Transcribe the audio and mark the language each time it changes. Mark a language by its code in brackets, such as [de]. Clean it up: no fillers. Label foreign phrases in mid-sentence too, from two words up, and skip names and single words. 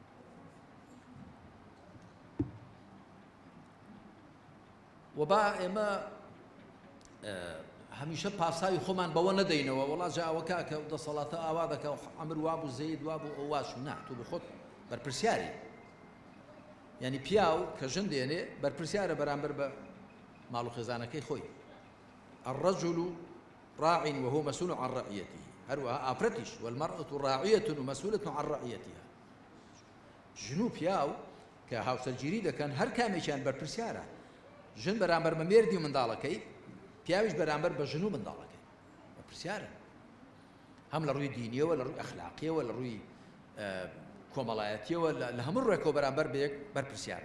[ckb] و با ئێمە هەمیشە پاساوی خۆمان بەوە نەدەینەوە وەڵا جاوەکە کە دەسەڵاتە ئاوا دەکە ئەمر وابوو زەید وابوو ئەواش و نا تۆ بخۆت بەرپرسیاری یعنی پیاو کە ژن دێنێ بەرپرسیارە بەرامبەر بە ماڵ و خێزانەکەی خۆی. [ar] الرجل راع وهو مسؤول عن رعيته [ckb] هەروەها ئافرەتیش [ar] والمرأة راعية ومسؤولة عن رعيتها. [ckb] ژن و پیاو کە هاوسەرگیری دەکەن هەر کامێکیان بەرپرسیارە. ژن بەرامبەر بە مێردی و منداڵەکەی پیاویش بەرامبەر بە ژن و منداڵەکەی بەرپرسیارە هەم لە ڕووی دینیەوە لە ڕووی ئەخلاقیەوە لە ڕووی کۆمەڵایەتیەوە لە هەموو ڕێکەوە بەرامبەر بەیەک بەرپرسیارن.